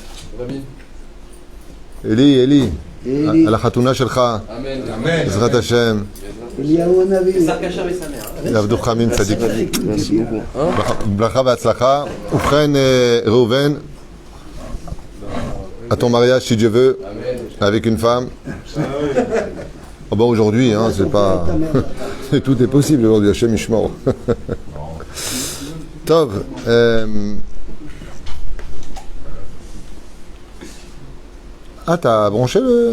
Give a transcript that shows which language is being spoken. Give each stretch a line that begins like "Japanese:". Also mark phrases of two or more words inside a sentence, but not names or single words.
Hebrew: Eli. על החתונה שלך. אמן. בעזרת השם. אליהו הנביא. יעבדו חכמים צדיקים. ברכה והצלחה. ובכן, ראובן,
French: à ton mariage, si Dieu veut, avec une femme. Oh bon, aujourd'hui, hein, c'est pas... Tout est possible aujourd'hui, Hachem Ishmael. Tov. Ah, t'as branché le...